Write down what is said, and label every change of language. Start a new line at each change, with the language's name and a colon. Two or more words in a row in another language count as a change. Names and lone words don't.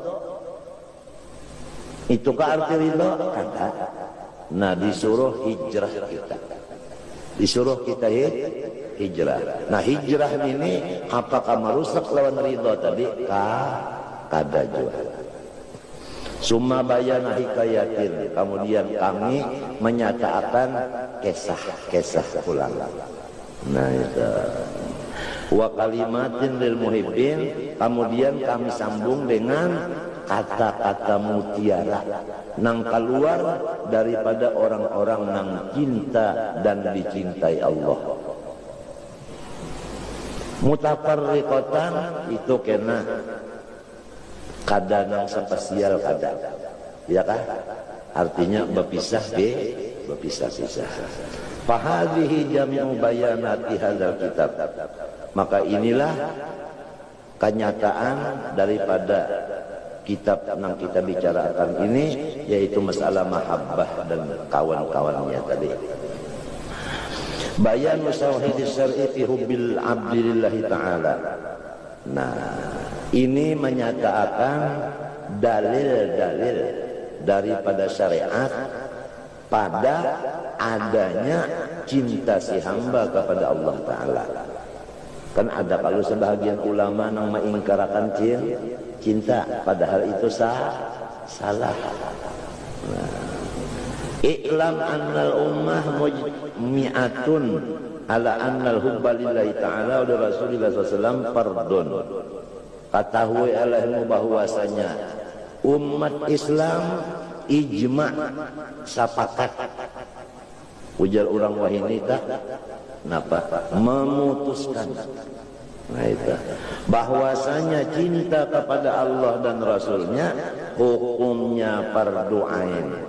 Banjar: Itu ke arti ridho kada. Nah disuruh hijrah kita. Disuruh kita hijrah. Nah hijrah ini apakah merusak lawan ridho tadi? Kada juga.
Arabic: ثم بينا حكايات.
Indonesian: Kemudian kami menyatakan kisah ulang. Nah itu.
Arabic: وكلمات للمحبين.
Banjar: Kemudian kami sambung dengan kata-kata mutiara nang keluar daripada orang-orang nang cinta dan dicintai Allah. Mutafarriqatan itu kena kada nang spesial kada, ya kan?
Indonesian: Artinya berpisah-pisah.
Arabic: فهذه جميع بيانات هذا الكتاب.
Indonesian: Maka inilah kenyataan daripada kitab yang kita bicarakan ini, yaitu masalah mahabbah dan kawan-kawannya tadi.
Arabic: بيان شواهد الشرع في حب العبد لله تعالى.
Indonesian: Nah, ini menyatakan dalil-dalil daripada syariat pada adanya cinta si hamba kepada Allah Ta'ala. Kan ada kalau sebahagian ulama yang mengingkarakan cinta, padahal itu salah. Nah,
Arabic: اعلم أن الأمة مجمعة على أن الحب لله تعالى ورسول الله صلى الله فرض.
Indonesian: Ketahui alaihimu bahwasanya umat Islam ijma' sepakat.
Banjar: Ujar orang wahinita napa?
Indonesian: Memutuskan. Nah itu bahwasanya cinta kepada Allah dan Rasulnya hukumnya fardu ain.